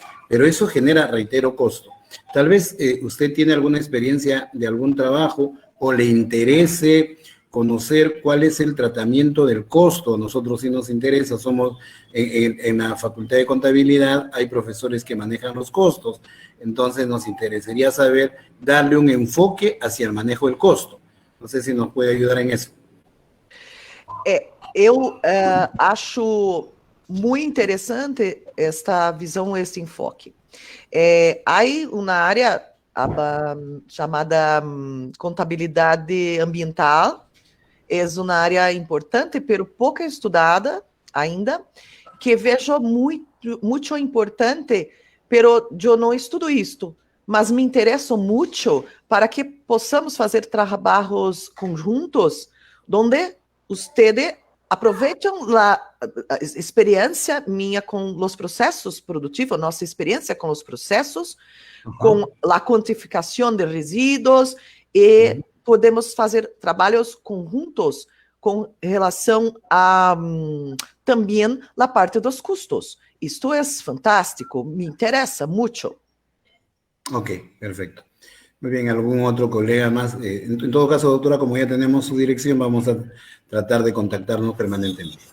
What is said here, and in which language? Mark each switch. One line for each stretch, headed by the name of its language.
Spanish: Pero eso genera, reitero, costo. Tal vez usted tiene alguna experiencia de algún trabajo o le interese conocer cuál es el tratamiento del costo. Nosotros sí nos interesa, somos en la Facultad de Contabilidad, hay profesores que manejan los costos, entonces nos interesaría saber, darle un enfoque hacia el manejo del costo. No sé si nos puede ayudar en eso.
Portuguese: Eu acho muito interessante esta visão, este enfoque. Há uma área chamada contabilidade ambiental, é uma área importante, pero pouco estudada ainda, que vejo muito importante, pero eu não estudo isto, mas me interesso muito para que possamos fazer trabalhos conjuntos, onde
Spanish: ustedes aproveitam
Portuguese: a experiência minha com os processos produtivos, nossa experiência com os processos, com a quantificação de resíduos, e podemos fazer trabalhos conjuntos com relação a também a parte dos custos. Isto é fantástico, me interessa muito.
Spanish: Ok, perfecto. Muy bien, ¿algún otro colega más? En todo caso, doctora, como ya tenemos su dirección, vamos a tratar de contactarnos permanentemente.